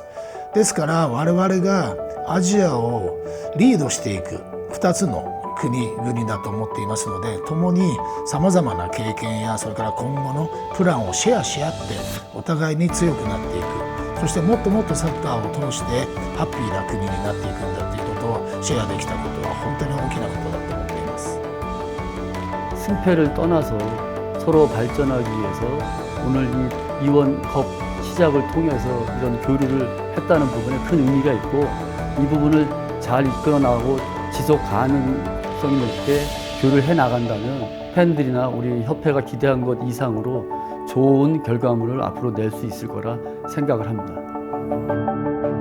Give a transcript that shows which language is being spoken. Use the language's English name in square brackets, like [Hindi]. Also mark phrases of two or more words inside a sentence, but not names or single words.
[Japanese] ですから我々がアジアをリードしていく2つの国々だと思っていますので、共にさまざまな経験やそれから今後のプランをシェアし合ってお互いに強くなっていく、そしてもっともっとサッカーを通してハッピーな国になっていくんだということをシェアできたことは本当に大きなことだと思っています。 [Korean] 승패를 떠나서 서로 발전하기 위해서 오늘 이 이원컵 시작을 통해서 이런 교류를 했다는 부분에 큰 의미가 있고, 이 부분을 잘 이끌어 나가고 지속 가능성 있게 교류를 해 나간다면 팬들이나 우리 협회가 기대한 것 이상으로 좋은 결과물을 앞으로 낼 수 있을 거라 생각을 합니다.